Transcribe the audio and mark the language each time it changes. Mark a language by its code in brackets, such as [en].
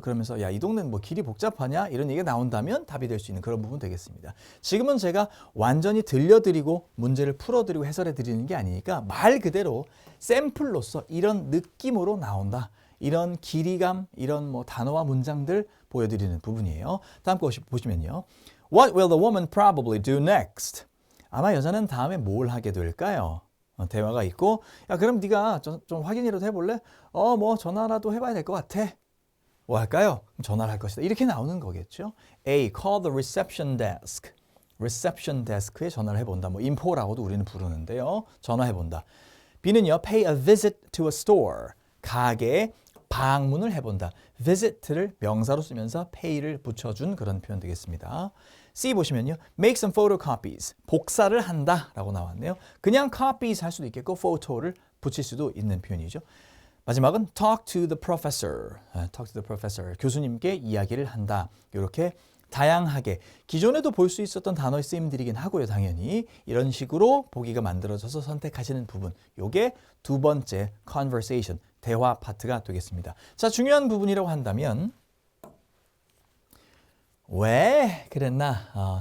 [ko] 그러면서 야, 이 동네는 뭐 길이 복잡하냐? 이런 얘기가 나온다면 답이 될 수 있는 그런 부분 되겠습니다. 지금은 제가 완전히 들려드리고 문제를 풀어드리고 해설해드리는 게 아니니까 말 그대로 샘플로서 이런 느낌으로 나온다. 이런 길이감, 이런 뭐 단어와 문장들 보여드리는 부분이에요. 다음 거 보시면요. [en] What will the woman probably do next? [ko] 아마 여자는 다음에 뭘 하게 될까요? 대화가 있고 야 그럼 네가 좀 확인이라도 해볼래? 뭐 전화라도 해봐야 될 것 같아. 뭐 할까요? 전화를 할 것이다. 이렇게 나오는 거겠죠. A. [en] Call the reception desk. [ko] reception desk에 전화를 해본다. 뭐 인포라고도 우리는 부르는데요. 전화해본다. B는요, [en] pay a visit to a store. [ko] 가게에 방문을 해본다. visit를 명사로 쓰면서 pay를 붙여준 그런 표현 되겠습니다. C 보시면요. [en] make some photocopies. [ko] 복사를 한다 라고 나왔네요. 그냥 copies 할 수도 있겠고 photo를 붙일 수도 있는 표현이죠. [en] 마지막은 talk to the professor. talk to the professor. [ko] 교수님께 이야기를 한다. 이렇게 다양하게 기존에도 볼 수 있었던 단어의 쓰임들이긴 하고요. 당연히 이런 식으로 보기가 만들어져서 선택하시는 부분. 요게 두 번째 conversation, 대화 파트가 되겠습니다. 자, 중요한 부분이라고 한다면 왜 그랬나?